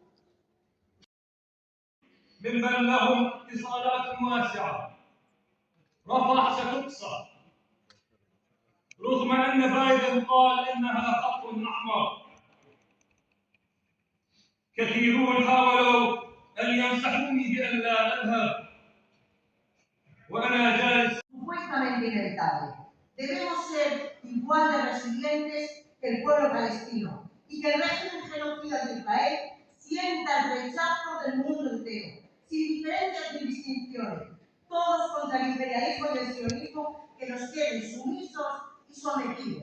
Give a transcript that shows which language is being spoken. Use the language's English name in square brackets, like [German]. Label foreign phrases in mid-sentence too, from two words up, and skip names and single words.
[Arabic] ممن لهم اتصالات واسعة رفح ستكسر رغم أن بايدن قال إنها خط أحمر. كثيرون حاولوا أن ينصحوني بأن لا أذهب وأنا جالس. [Spanish] Supuestamente inevitable. Debemos ser igual de resilientes que el pueblo palestino y que el régimen genocida de Israel sienta el rechazo del mundo entero, sin diferencias ni distinciones, todos contra el imperialismo y el sionismo que nos quieren sumisos y sometidos.